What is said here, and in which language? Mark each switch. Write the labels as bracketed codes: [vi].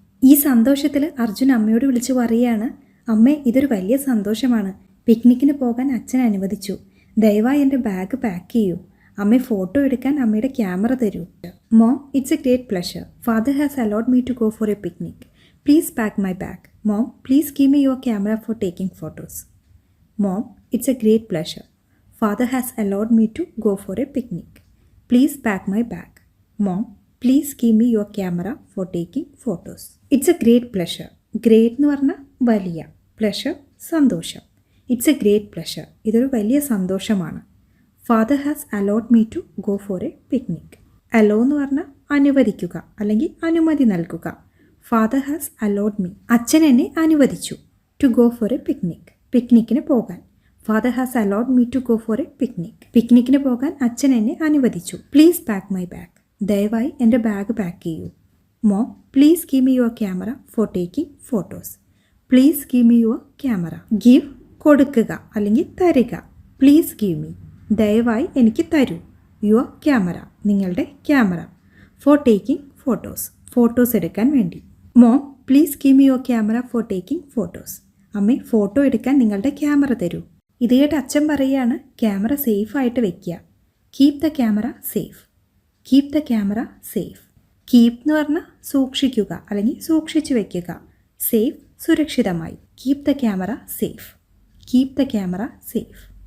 [ml] ഈ സന്തോഷത്തിൽ അർജുൻ അമ്മയോട് വിളിച്ചു പറയുകയാണ്, അമ്മേ, ഇതൊരു വലിയ സന്തോഷമാണ്. പിക്നിക്കിന് പോകാൻ അച്ഛൻ അനുവദിച്ചു. ദയവായി എൻ്റെ ബാഗ് പാക്ക് ചെയ്യൂ. അമ്മ ഫോട്ടോ എടുക്കാൻ അമ്മയുടെ ക്യാമറ തരൂ. [en] Mom, it's a great pleasure. Father has allowed me to go for a picnic. Please pack my bag. Mom, please give me your camera for taking photos. Mom, it's a great pleasure. Father has allowed me to go for a picnic. Please pack my bag. Mom, please give me your camera for taking photos. It's a great pleasure. [ml] Great എന്ന് പറഞ്ഞാൽ വലിയ, pleasure സന്തോഷം. [en] It's a great pleasure. [ml] ഇതൊരു വലിയ സന്തോഷമാണ്. [en] Father has allowed me to go for a picnic. [ml] Allow എന്ന് പറഞ്ഞാൽ അനുവദിക്കുക അല്ലെങ്കിൽ അനുമതി നൽകുക. [en] Father has allowed me. [ml] അച്ഛൻ എന്നെ അനുവദിച്ചു. [en] To go for a picnic. [ml] പിക്നിക്കിന് പോകാൻ. [en] Father has allowed me to go for a picnic. [ml] പിക്നിക്കിന് പോകാൻ അച്ഛൻ എന്നെ അനുവദിച്ചു. [en] Please pack my bag. [ml] ദയവായി എൻ്റെ ബാഗ് പാക്ക് ചെയ്യൂ. [en] Mom, please give me your camera for taking photos. Please give me your camera. [ml] Give കൊടുക്കുക അല്ലെങ്കിൽ തരിക. [en] Please give me. [ml] ദയവായി എനിക്ക് തരൂ. [en] Your camera. [ml] നിങ്ങളുടെ camera. [en] For taking photos. [ml] Photos എടുക്കാൻ വേണ്ടി. [en] Mom, please give me your camera for taking photos. [ml] അമ്മേ, ഫോട്ടോ എടുക്കാൻ നിങ്ങളുടെ ക്യാമറ തരൂ. ഇത് കേട്ട് അച്ഛൻ പറയുകയാണ് ക്യാമറ സേഫ് ആയിട്ട് വെക്കുക. [en] Keep the camera safe. Keep the camera safe. [ml] Keep എന്ന് പറഞ്ഞാൽ സൂക്ഷിക്കുക അല്ലെങ്കിൽ സൂക്ഷിച്ചു വെക്കുക. [en] Safe സുരക്ഷിതമായി. Keep the camera safe. Keep the camera safe.